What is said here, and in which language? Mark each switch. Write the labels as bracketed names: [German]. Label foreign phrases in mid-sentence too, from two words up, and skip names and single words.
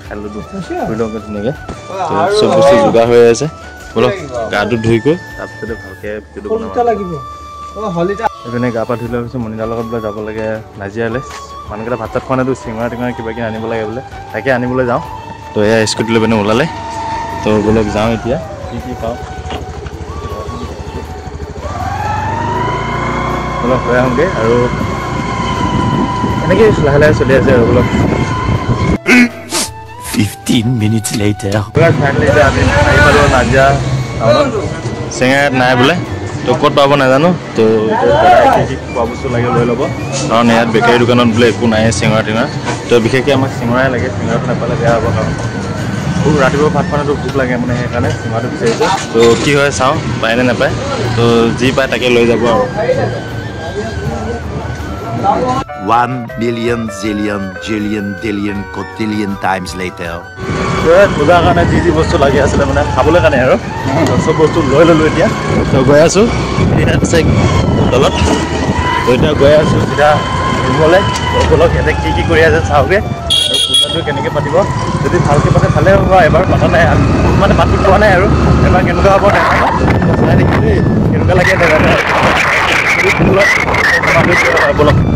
[Assamese] খাই ল'লোঁ ধুই লওঁগৈ ধুনীয়াকৈ তো চব বস্তু যোগাৰ হৈ আছে বোলো গাটো ধুই গৈ তাৰপিছতে ভালকৈ ভিডিঅ'টো বনাম এইপিনে গা পা ধুই লোৱাৰ পিছত মণিদাৰ লগত বোলে যাব লাগে নাজিৰালৈ মানুহকেইটা ভাত চাত খোৱা নাইতো চিঙৰা টিঙৰা কিবা কিবি আনিব লাগে বোলে তাকে আনিবলৈ যাওঁ তো এয়া স্কুটি লৈ পিনে ওলালে তো বোলে যাওঁ এতিয়া কি পাওঁ অলপ হৈ আহোঁগৈ আৰু এনেকৈ লাহে লাহে চলি আছে আৰু অলপ [English] 15 minutes later. [Assamese] ফাইনেলি এতিয়া আমি আহি পালোঁ নাজিৰা টাউনত চেঙাত নাই বোলে তো ক'ত পাব নাজানো তো কি কি খোৱা বস্তু লাগে লৈ ল'ব কাৰণ ইয়াত বেকাৰী দোকানত বোলে একো নাই চিঙৰা টিঙৰা তো বিশেষকৈ আমাক চিঙৰাই লাগে চিঙৰাটো নাপালে বেয়া হ'ব কাৰণ খুব ৰাতিপুৱা ভাত খোৱাটো ভোক লাগে মানে সেইকাৰণে চিঙৰাটো বিচাৰিছোঁ তো কি হয় চাওঁ পায় নে নাপায় তো যি পায় তাকে লৈ যাব আৰু [English] 1 million zillion jillion dillion cotillion times later. [Assamese] পূজাৰ কাৰণে যি যি বস্তু লাগি আছিলে মানে খাবলৈ কাৰণে আৰু চব বস্তু লৈ ল'লোঁ এতিয়া তো গৈ আছোঁ তলত তো এতিয়া গৈ আছোঁ চিধা ৰুমলৈ সকলক ইয়াতে কি কি কৰি আছে চাওঁগৈ আৰু পূজাটো কেনেকৈ পাতিব যদি ভালকৈ পাতে ভালেই হ'ব এবাৰ পাতা নাই মানে পাতি পোৱা নাই আৰু এবাৰ কেনেকুৱা হ'ব চাই দেখি দেই কেনেকুৱা লাগে নাজানো বলক